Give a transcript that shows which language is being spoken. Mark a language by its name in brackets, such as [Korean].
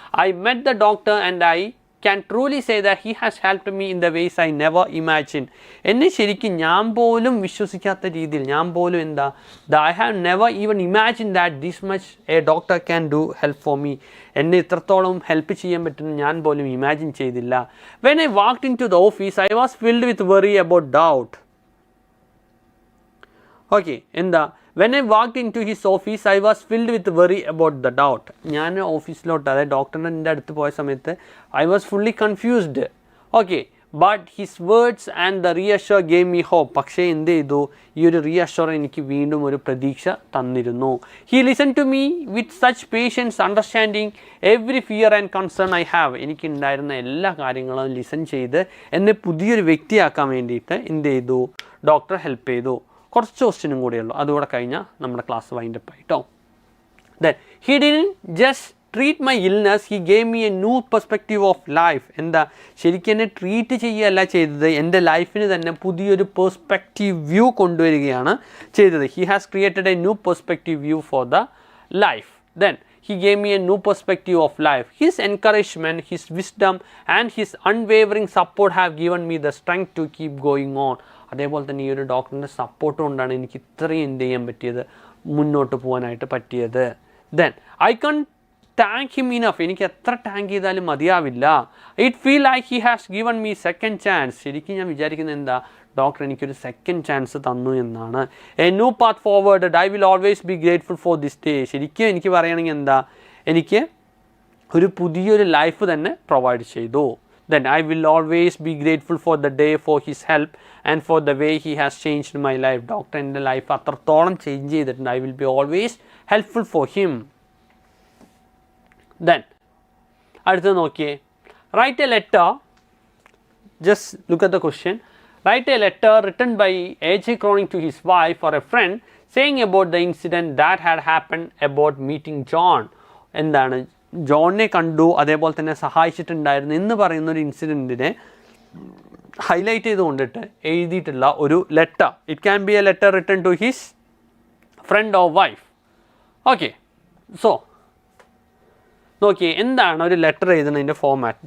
[English] I met the doctor and I can truly say that he has helped me in the ways I never imagined. [Malayalam] എന്നെ ശരിക്കും ഞാൻ പോലും വിശ്വസിക്കാത്ത രീതിയിൽ, ഞാൻ പോലും എന്താ, [English] I have never even imagined that this much a doctor can do help for me. [Malayalam] എന്നെ ഇത്രത്തോളം ഹെൽപ്പ് ചെയ്യാൻ പറ്റുന്ന ഞാൻ പോലും ഇമാജിൻ ചെയ്തില്ല. [English] When I walked into the office, I was filled with worry about doubt. Okay, എന്താ? When I walked into his office, I was filled with worry about the doubt. [Malayalam] ഞാൻ ഓഫീസിലോട്ട്, അതായത് ഡോക്ടറിൻ്റെ അടുത്ത് പോയ സമയത്ത് [English] I was fully confused. Okay, but his words and the reassure gave me hope. [Malayalam] പക്ഷേ എന്ത് ചെയ്തു? ഈ ഒരു reassure എനിക്ക് വീണ്ടും ഒരു പ്രതീക്ഷ തന്നിരുന്നു. [English] He listened to me with such patience, understanding every fear and concern I have. [Malayalam] എനിക്കുണ്ടായിരുന്ന എല്ലാ കാര്യങ്ങളും ലിസൺ ചെയ്ത് എന്നെ പുതിയൊരു വ്യക്തിയാക്കാൻ വേണ്ടിയിട്ട് എന്ത് ചെയ്തു? ഡോക്ടർ ഹെൽപ്പ് ചെയ്തു. കുറച്ച് ക്വസ്റ്റ്യനും കൂടിയുള്ളൂ, അതുകൂടെ കഴിഞ്ഞാൽ നമ്മുടെ ക്ലാസ് വൈൻഡപ്പ് ആയിട്ടോ. [English] Then he didn't just treat my illness, he gave me a new perspective of life. [Malayalam] എന്താ ശരിക്കും എന്നെ ട്രീറ്റ് ചെയ്യുകയല്ല ചെയ്തത്, എൻ്റെ ലൈഫിന് തന്നെ പുതിയൊരു പെർസ്പെക്റ്റീവ് വ്യൂ കൊണ്ടുവരികയാണ് ചെയ്തത്. [English] He has created a new perspective view for the life. Then he gave me a new perspective of life. His encouragement, his wisdom and his unwavering support have given me the strength to keep going on. [Malayalam] അതേപോലെ തന്നെ ഈ ഒരു ഡോക്ടറിൻ്റെ support കൊണ്ടാണ് എനിക്ക് ഇത്രയും എന്ത് ചെയ്യാൻ പറ്റിയത്, മുന്നോട്ട് പോകാനായിട്ട് പറ്റിയത്. [English] Then I can't thank him enough. [Malayalam] എനിക്ക് എത്ര ടാങ്ക് ചെയ്താലും മതിയാവില്ല. [English] It feel like he has given me second chance. [Malayalam] ശരിക്കും ഞാൻ വിചാരിക്കുന്നത് എന്താ, ഡോക്ടർ എനിക്കൊരു സെക്കൻഡ് ചാൻസ് തന്നു എന്നാണ്. [English] A new path forward, I will always be grateful for this day. [Malayalam] ശരിക്കും എനിക്ക് പറയുകയാണെങ്കിൽ എന്താ, എനിക്ക് ഒരു പുതിയൊരു ലൈഫ് തന്നെ പ്രൊവൈഡ് ചെയ്തു. [English] Then I will always be grateful for the day, for his help and for the way he has changed my life. [Malayalam] Doctor എൻ്റെ ലൈഫ് അത്രത്തോളം ചേഞ്ച് ചെയ്തിട്ടുണ്ട്. [English] I will be always helpful for him. Then [Malayalam] അടുത്തത് നോക്കിയേ, [English] write a letter. Just look at the question. Write a letter written by A.J. Cronin to his wife or a friend saying about the incident that had happened about meeting John. [Malayalam] എന്താണ്, ജോണിനെ കണ്ടു അതേപോലെ തന്നെ സഹായിച്ചിട്ടുണ്ടായിരുന്നു എന്ന് പറയുന്ന ഒരു ഇൻസിഡൻറ്റിനെ highlight ചെയ്തുകൊണ്ടിട്ട് എഴുതിയിട്ടുള്ള ഒരു letter. [English] It can be a letter written to his friend or wife. [Malayalam] Okay, so നോക്കിയേ എന്താണ് ഒരു ലെറ്റർ എഴുതുന്നതിൻ്റെ ഫോമാറ്റ്.